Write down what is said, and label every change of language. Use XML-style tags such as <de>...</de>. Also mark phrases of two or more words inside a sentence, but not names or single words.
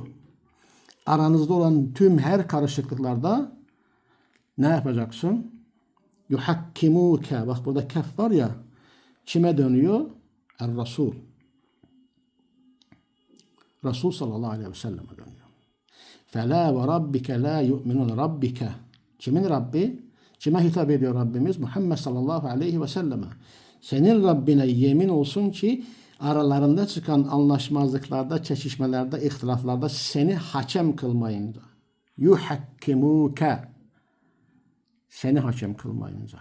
<tr>Aranızda olan tüm her karışıklıklarda ne yapacaksın? Yuhakkimuke. Bak burada kef var ya. Kime dönüyor? Er-Resul.</tr> <ar>رسول صلى الله عليه وسلم dönüyor. فَلَا وَرَبِّكَ لَا يُؤْمِنُونَ Rabbike.</ar> <tr>Kimin Rabbi? Kime hitap ediyor Rabbimiz? Muhammed</tr> <ar>صلى الله عليه وسلم.</ar> <tr>Senin Rabbine yemin olsun ki aralarında çıkan anlaşmazlıklarda, çekişmelerde, ihtilaflarda seni hakem kılmayınca. Yuhakkimuke. Seni hakem kılmayınca.</tr>